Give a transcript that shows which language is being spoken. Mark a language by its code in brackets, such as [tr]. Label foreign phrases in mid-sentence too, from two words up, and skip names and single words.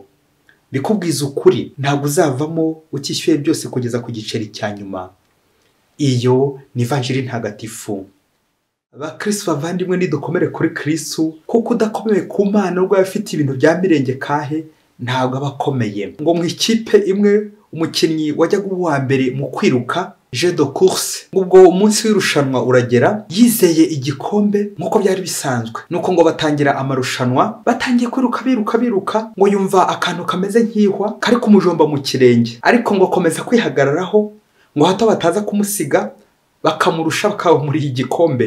[rw] Bikubwiza ukuri, ntabwo uzavamo utishyuye byose kugeza ku giceri cya nyuma. Iyo ni Ivanjili ntagatifu. Abakristo bavandimwe, nidukomere kuri Kristo, kuko udakomeye ku Mana ubwo afite ibintu bya mirenge kahe ntabwo abakomeye. Ngo mu ikipe imwe umukinnyi wajyaga uwa mbere mu kwiruka [fr] jeu de course, [rw] ubwo umunsi w'irushanwa uragera, yizeye igikombe nkuko byari bisanzwe. Nuko ngo batangira amarushanwa, batangiye kwiruka biruka, ngo yumva akantu kameze nk'ihwa kari kumujomba mu kirenge, ariko ngo akomeza kwihagararaho ngo hato bataza kumusiga bakamurusha bakawumuriye igikombe.